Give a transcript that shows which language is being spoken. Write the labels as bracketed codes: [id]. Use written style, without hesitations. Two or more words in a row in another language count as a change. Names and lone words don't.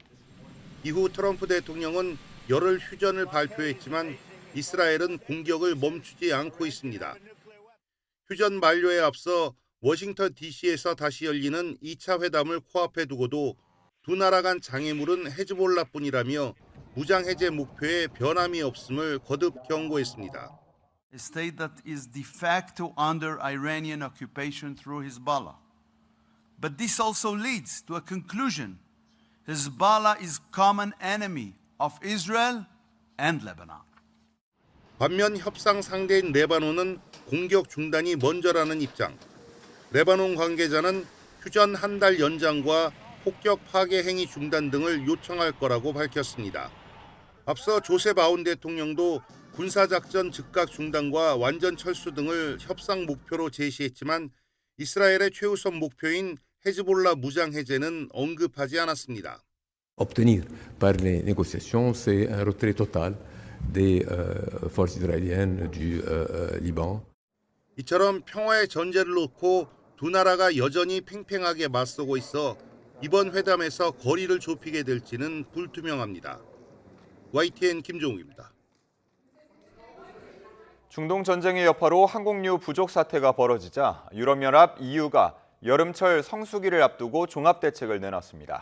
[ko] 이후 트럼프 대통령은 열흘 휴전을 발표했지만 이스라엘은 공격을 멈추지 않고 있습니다. 휴전 만료에 앞서 워싱턴 DC에서 다시 열리는 2차 회담을 코앞에 두고도 두 나라 간 장애물은 헤즈볼라뿐이라며 무장해제 목표에 변함이 없음을 거듭 경고했습니다. [en] A state that is de facto under Iranian occupation through Hezbollah. But this also leads to a conclusion. Hezbollah is common enemy of Israel and Lebanon. [ko] 반면 협상 상대인 레바논은 공격 중단이 먼저라는 입장. 레바논 관계자는 휴전 한 달 연장과 폭격 파괴 행위 중단 등을 요청할 거라고 밝혔습니다. 앞서 조셉 아운 대통령도 군사작전 즉각 중단과 완전 철수 등을 협상 목표로 제시했지만 이스라엘의 최우선 목표인 헤즈볼라 무장 해제는 언급하지 않았습니다. [fr] Obtenir par les négociations, c'est un retrait total des forces israéliennes du Liban. [ko] 이처럼 평화의 전제를 놓고 두 나라가 여전히 팽팽하게 맞서고 있어 이번 회담에서 거리를 좁히게 될지는 불투명합니다. YTN 김종욱입니다. 중동 전쟁의 여파로 항공유 부족 사태가 벌어지자 유럽연합 EU가 여름철 성수기를 앞두고 종합대책을 내놨습니다.